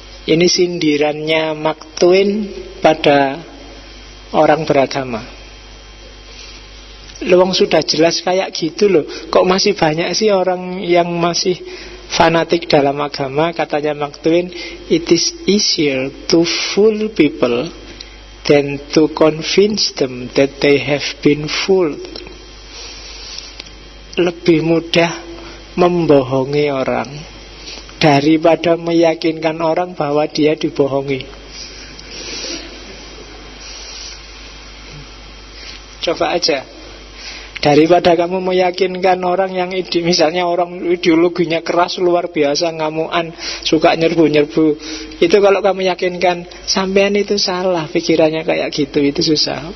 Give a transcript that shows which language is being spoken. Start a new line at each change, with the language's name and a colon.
Indonesian: Ini sindirannya Mark Twain pada orang beragama. Luang sudah jelas kayak gitu loh, kok masih banyak sih orang yang masih fanatik dalam agama. Katanya
English: Mark Twain, it is easier to fool people than to convince them that they have been fooled.
Indonesian: Lebih mudah membohongi orang daripada meyakinkan orang bahwa dia dibohongi. Coba aja, Daripada kamu meyakinkan orang yang misalnya orang ideologinya keras luar biasa, ngamuan, suka nyerbu-nyerbu, itu kalau kamu yakinkan sampean itu salah pikirannya kayak gitu, itu susah.